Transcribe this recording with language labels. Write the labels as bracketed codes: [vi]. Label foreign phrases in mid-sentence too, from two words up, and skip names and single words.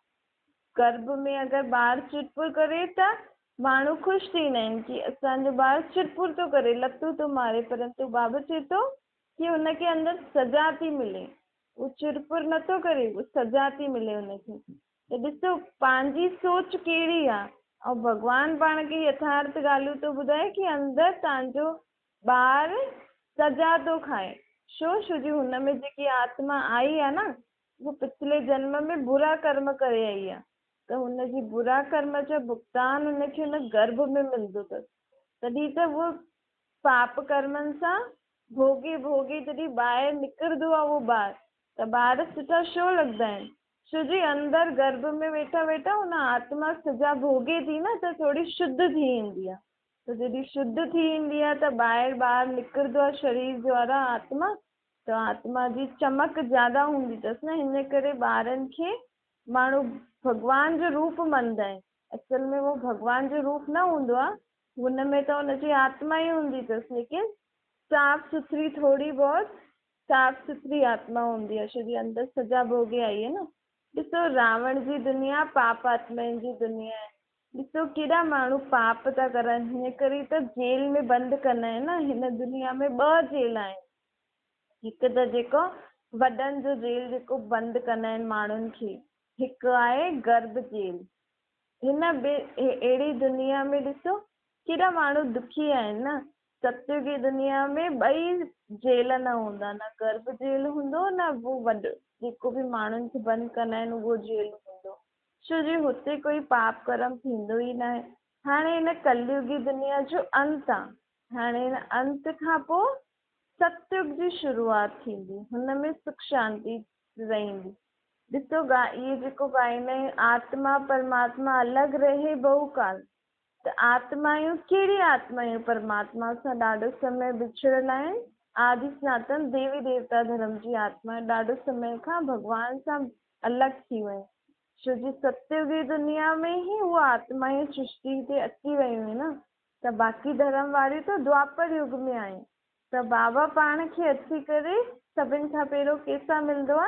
[sd] गर्भ में अगरि ॿार चुटपुर करे त माण्हू ख़ुशि थींदा आहिनि कि असांजो ॿार चुटपुर थो करे, लतूं थो मारे, परंतु बाबा चए थो कि हुनखे अंदरि सजा थी मिले, उहो चुटपुर नथो करे, उहो सजा थी मिले हुनखे। त ॾिसो पंहिंजी सोच कहिड़ी आहे ऐं भॻवानु पाण खे यथार्थ ॻाल्हियूं थो ॿुधाए कि अंदरि तव्हांजो ॿार सजा थो खाए। छो जो हुन में जेकी आत्मा आई आहे न, उहो पिछले जन्म में बुरा कर्म करे आई आहे, त हुनजी बुरा कर्म जो भुगतान हुनखे हुन गर्भ में मिलंदो अथसि। तॾहिं त उहो पाप कर्मनि सां भोगे जॾहिं ॿाहिरि निकिरंदो आहे उहो ॿार, त ॿार सुठा छो लॻंदा आहिनि? छो जी अंदरि गर्भ में वेठा वेठा हुन आत्मा सजा भोगे थी न, त थोरी शुद्ध थी ईंदी आहे। त जॾहिं शुद्ध थी ईंदी आहे त ॿाहिरि निकिरंदो आहे शरीर द्वारा आत्मा, त आत्मा जी चमक ज़्यादा हूंदी अथसि न, हिन करे ॿारनि खे माण्हू भॻवान जो रूप मञंदा आहिनि। असल में उहो भॻवान जो रूप न हूंदो आहे, हुन में त हुनजी आत्मा ई हूंदी अथसि, लेकिन साफ़ सुथरी, थोरी बहुत साफ़ सुथरी आत्मा हूंदी आहे, छो जी अंदरि सजा भोगे आई आहे न। ॾिसो रावण जी दुनिया पाप आत्माउनि जी दुनिया आहे। ॾिसो केॾा माण्हू पाप था करनि, हिन करे त जेल में बंदि कंदा आहिनि न। हिन दुनिया में 2 जेल आहिनि, हिकु त जेको वॾनि जो जेल जेको बंदि कंदा आहिनि माण्हुनि खे, हिकु आहे गर्भ जेल। हिन अहिड़ी दुनिया में ॾिसो केॾा माण्हू दुखी आहिनि न। सत्य की दुनिया में 2 जेल न हूंदा, न गर्भ जेल हूंदो न वो वॾो जेको बि माण्हुनि खे बंदि कंदा आहिनि उहो जेल हूंदो, छो जी हुते कोई पाप कर्म थींदो ई न आहे। हाणे हिन कलयुगी दुनिया जो अंत आहे। हाणे हिन अंत खां पोइ सतयुग जी शुरूआत थींदी, हुन में सुख शांति रहंदी। ॾिसो इहे जेको ॻाईंदा आहिनि, आत्मा परमात्मा अलॻि रहे बहुकाल, त त आत्मायूं कहिड़ी आत्मायूं परमात्मा सां ॾाढो समय विछड़ियल आहिनि। आदि सनातन देवी देवता धर्म जी आत्मा ॾाढो समय खां भॻवान सां अलॻि थी वियूं। छो जी सत्युगी दुनिया में ही उहा आत्मायूं सृष्टि ते अची वियूं आहिनि न, त बाक़ी धर्म वारियूं त द्वापर युग में आहिनि। त बाबा पाण खे अची करे सभिनि खां पहिरियों कंहिंसां मिलंदो आहे?